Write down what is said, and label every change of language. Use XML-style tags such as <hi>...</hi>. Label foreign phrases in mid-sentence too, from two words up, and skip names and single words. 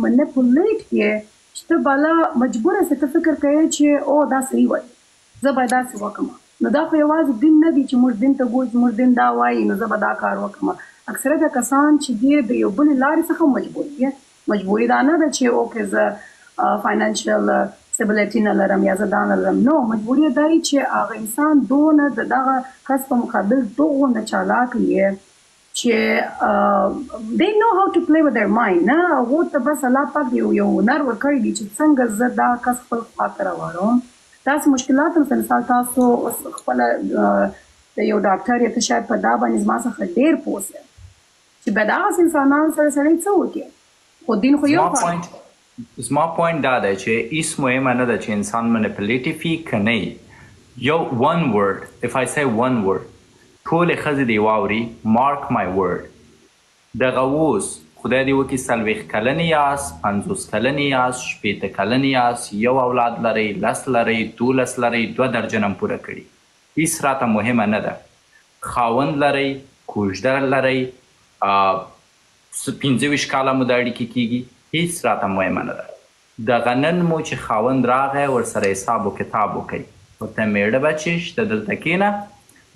<ps>منیپولیټ کړې چې ته بالا مجبوره سې ته فکر کوې چې او دا صحیح وایي زه باید داسې وکړم نو دا خو یوازې دین نه دی چې موږ دین ته ګورو چې موږ دین دا وایي نو زه به دا کار وکړم اکثره د کسان چې دي د یو بلې لارې څخه مجبور دي مجبوري دا نه ده چې اوکې زه</ps> <en>financial stability</en> <ps>نه لرم یا زه دا نه لرم نو مجبوري دا وي چې هغه انسان دونه د دغه کس په مقابل دوغونه چالاک وي چې</ps> <en>they know how to play with their mind</en> <ps>نه هغو ته بس الله پاک یو هنر ورکړی دی چې څنګه زه دا کس خپل خواته راوړم داسې مشکلات هم مثال تاسو خپله د یو ډاکټر یا ته شاید په دا باندې زما څخه ډېر پوه سئ چې به دغسې انسانانو سره سړی څه وکړي خو دین خو یو زما پوینټ دا دی چې هیڅ مهمه نه ده چې انسان منیپولیټیو وي که نه وي یو</ps> <en>one word if I say one word</en> <ps>ټولې ښځې دې واوري</ps> <en>mark my word</en> <ps>دغه اوس خدای دې وکړي 40 کلن یاست 50 کلن یاست 80 کلن یاست یو اولاد لرئ 10 لرئ 12 لرئ 2 درجن هم پوره کړي هیڅ راته مهمه نه ده خاوند لرئ کوژده لرئ 25 کاله مو د اړیکې کیږي هیڅ راته مهمه نه ده دغه نن مو چې خاوند راغی ورسره حساب و کتاب وکئ ورته میړه بچیش ته دلته کښېنه</ps>